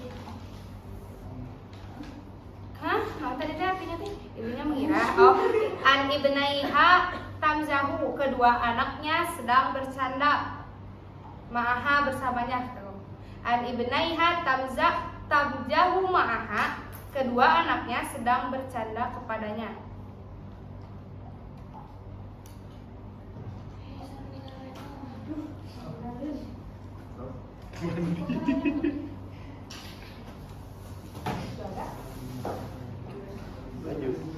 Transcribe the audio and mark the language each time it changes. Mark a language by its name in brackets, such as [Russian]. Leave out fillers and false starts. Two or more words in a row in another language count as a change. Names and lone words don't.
[Indonesian] Hah? Nah, tadi artinya tuh ibunya mengira. [Arabic] أوه، أن ابنيها تمزح, [Indonesian] kedua anaknya sedang bercanda. Ma'aha, bersamanya. [Arabic] أن ابنيها تمزح معها, [Indonesian] kedua anaknya sedang bercanda kepadanya. Lanjut.